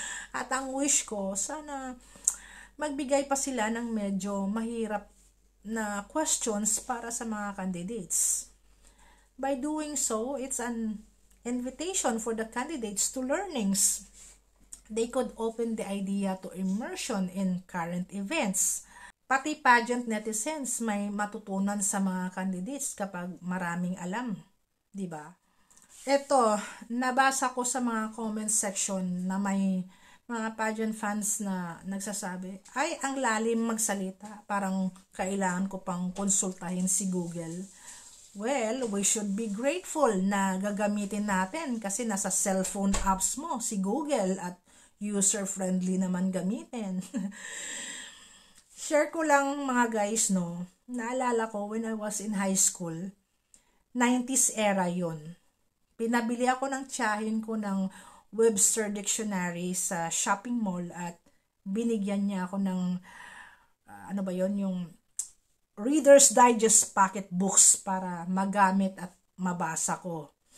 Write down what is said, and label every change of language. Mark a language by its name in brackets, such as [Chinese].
[Filipino] At ang wish ko, sana magbigay pa sila ng medyo mahirap na questions para sa mga candidates. [English] By doing so, it's an invitation for the candidates to learnings. They could open the idea to immersion in current events. [Filipino] Pati pageant netizens may matutunan sa mga candidates kapag maraming alam, di ba? Ito, nabasa ko sa mga comment section na may mga pageant fans na nagsasabi, ay, ang lalim magsalita. Parang kailangan ko pang konsultahin si Google. [English] Well, we should be grateful [Filipino] na gagamitin natin kasi nasa cellphone apps mo si Google at user-friendly naman gamitin. Share ko lang mga guys, no. Naalala ko [English] when I was in high school, 90s era [Filipino] yun. Pinabili ako ng tiyahin ko ng Webster Dictionary sa shopping mall at binigyan niya ako ng yung Reader's Digest pocket books para magamit at mabasa ko.